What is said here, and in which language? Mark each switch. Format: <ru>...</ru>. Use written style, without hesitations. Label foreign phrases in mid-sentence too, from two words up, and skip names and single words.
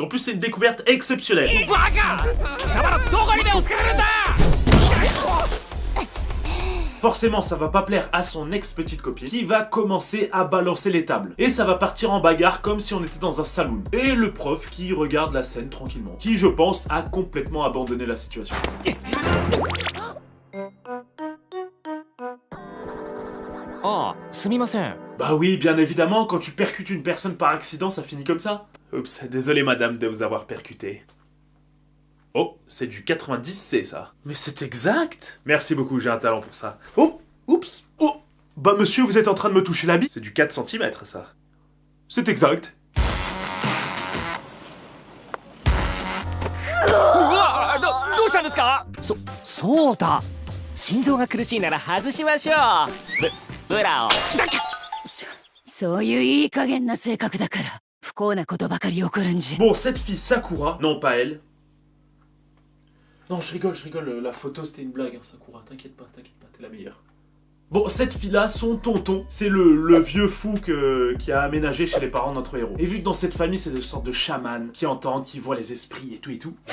<fr>En plus, c'est une découverte exceptionnelle. Forcément, ça va pas plaire à son ex-petite copine qui va commencer à balancer les tables. Et ça va partir en bagarre comme si on était dans un saloon. Et le prof qui regarde la scène tranquillement. Qui, je pense, a complètement abandonné la situation.</fr> <ja>Ah, すみません。</ja> <fr>Bah oui, bien évidemment, quand tu percutes une personne par accident, ça finit comme ça. Oups, désolé madame de vous avoir percuté. Oh, c'est du 90C ça. Mais c'est exact. Merci beaucoup, j'ai un talent pour ça. Oh, oups, oh. Bah monsieur, vous êtes en train de me toucher la bite. C'est du 4 cm ça. C'est exact.</fr> <ja>どうしたんですか？そうだ。心臓が苦しいなら外しましょう。ブラを。そういういい加減な性格だから不幸なことばかり起こるんじゃ。</ja> <fr>Bon, cette fille Sakura, non pas elle. Non, je rigole, la photo c'était une blague, hein, Sakura, t'inquiète pas, t'es la meilleure. Bon, cette fille-là, son tonton, c'est le vieux fou qui a aménagé chez les parents de notre héros. Et vu que dans cette famille, c'est des sortes de chamans qui entendent, qui voient les esprits et tout.</fr>